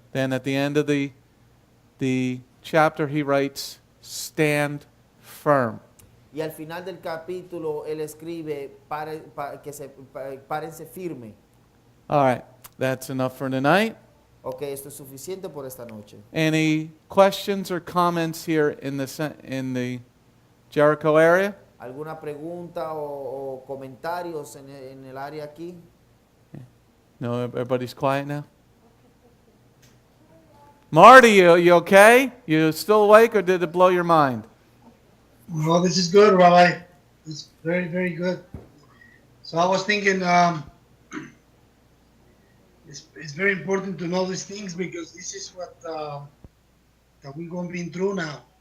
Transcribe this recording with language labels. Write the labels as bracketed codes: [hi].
[en] then at the end of the chapter he writes, stand firm. [es] Y al final del capítulo él escribe párense firme. [en] All right, that's enough for tonight. [es] Ok, esto es suficiente por esta noche. [en] Any questions or comments here in the Jericho area? [es] ¿Alguna pregunta o comentarios en el área aquí? [en] No, everybody's quiet now? Marty, you okay? You still awake or did it blow your mind? Well, this is good, Rabbi. It's very, very good. So I was thinking, it's very important to know these things because this is what that we're going to be through now.